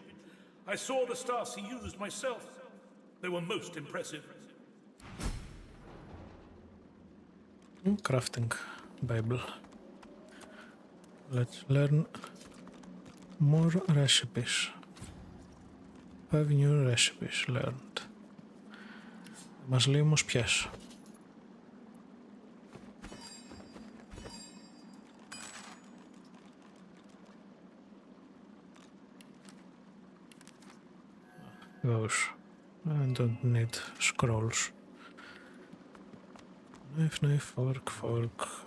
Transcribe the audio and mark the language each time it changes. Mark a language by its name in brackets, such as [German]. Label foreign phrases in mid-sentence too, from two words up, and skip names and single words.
[English] I saw the stars he used myself. They were most impressive. Crafting Bible. Let's learn more recipes. 5 new recipes learned. [Greek] Μας λέει όμως ποιες. [English] Those. I don't need scrolls. Knife, fork.